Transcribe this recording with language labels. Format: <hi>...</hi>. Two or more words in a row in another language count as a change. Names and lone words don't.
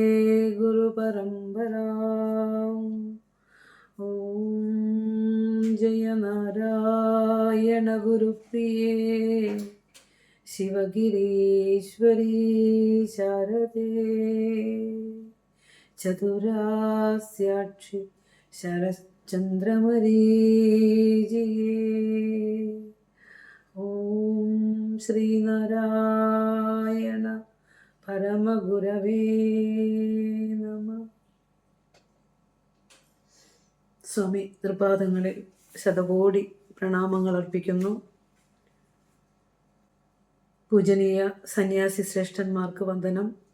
<sa>गुरुपरम्पराम् ॐ जय नारायण गुरुप्रिये शिवगिरीश्वरी शारदे चतुरास्याक्षि शरश्चन्द्रमरीचिये ॐ ശ്രീനാരായണ പരമഗുരവേ നമ.</sa> <ml>സ്വാമി തൃപാദങ്ങളിൽ ശതകോടി പ്രണാമങ്ങൾ അർപ്പിക്കുന്നു. പൂജനീയ സന്യാസി ശ്രേഷ്ഠന്മാർക്ക് വന്ദനം.</ml>